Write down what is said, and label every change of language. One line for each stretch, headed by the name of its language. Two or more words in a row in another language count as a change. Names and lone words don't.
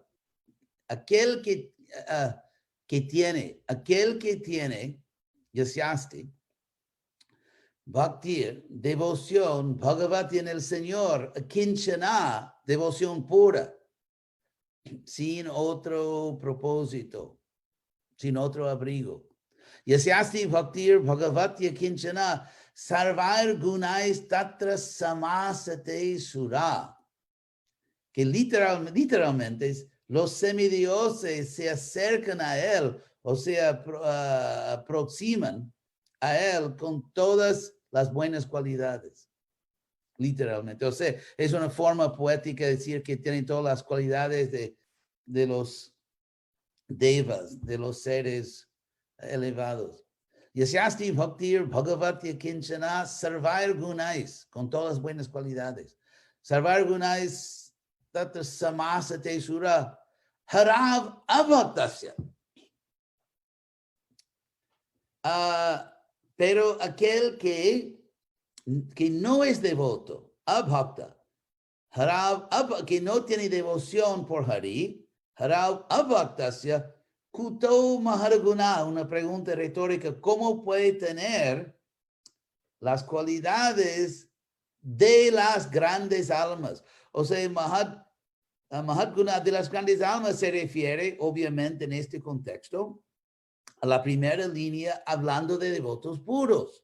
Spanish: Aquel que tiene,
Sanskrit: यस्यास्ति भक्तिर्,
Spanish: devoción, Bhagavati en el Señor, Kinchana, devoción pura, sin otro propósito, sin otro abrigo.
Sanskrit: यस्यास्ति भक्तिर् भगवत्य किञ्चन सर्वर् गुणैस् तत्र समासते सुर.
Spanish: Que literalmente los semidioses se acercan a él, o sea, aproximan a él con todas las buenas cualidades. Literalmente. O sea, es una forma poética de decir que tienen todas las cualidades de los devas, de los seres elevados.
Sanskrit: यस्यास्ति भक्तिर् भगवत्य किञ्चन सर्वर् गुणैस्,
Spanish: con todas las buenas cualidades.
Sanskrit: सर्वर् गुणैस् तत्र समासते सुर हरव् अभक्तस्य.
Spanish: Pero aquel que no es devoto, abhakta, que no tiene devoción por Hari,
Sanskrit: हरव् अभक्तस्य, कुतो महरगुण,
Spanish: una pregunta retórica, ¿cómo puede tener las cualidades de las grandes almas? O sea, Mahatguna de las grandes almas se refiere, obviamente, en este contexto, a la primera línea, hablando de devotos puros.